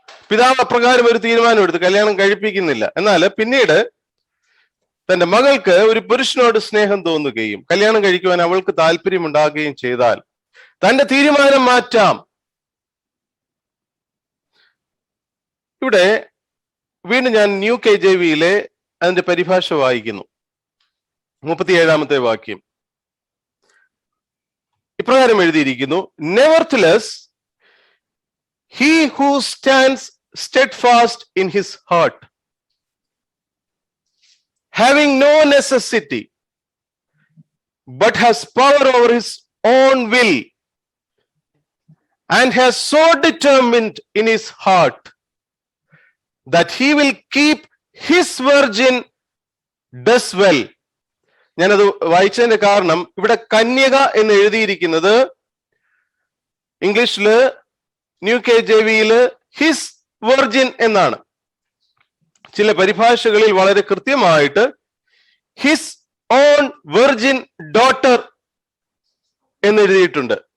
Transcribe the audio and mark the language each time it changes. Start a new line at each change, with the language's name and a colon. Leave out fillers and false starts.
Malayalam: പിതാവ് അപ്രകാരം ഒരു തീരുമാനം എടുത്ത് കല്യാണം കഴിപ്പിക്കുന്നില്ല. എന്നാൽ പിന്നീട് തന്റെ മകൾക്ക് ഒരു പുരുഷനോട് സ്നേഹം തോന്നുകയും കല്യാണം കഴിക്കുവാൻ അവൾക്ക് താല്പര്യമുണ്ടാകുകയും ചെയ്താൽ തന്റെ തീരുമാനം മാറ്റാം. ഇവിടെ വീണ്ടും ഞാൻ ന്യൂ KJV-യിലെ അതിന്റെ പരിഭാഷ വായിക്കുന്നു. 37 വാക്യം ഇപ്രകാരം എഴുതിയിരിക്കുന്നു:
English: Nevertheless, he who stands steadfast in his heart having no necessity, but has power over his own will, and has so determined in his heart that he will keep his virgin does well.
Malayalam: ഞാനത് വായിച്ചതിന്റെ കാരണം ഇവിടെ കന്യക എന്ന് എഴുതിയിരിക്കുന്നത് ഇംഗ്ലീഷില് new KJV-യില് his virgin എന്നാണ്. ചില പരിഭാഷകളിൽ വളരെ കൃത്യമായിട്ട് ഹിസ് ഓൺ വെർജിൻ ഡോട്ടർ എന്നെഴുതിയിട്ടുണ്ട്.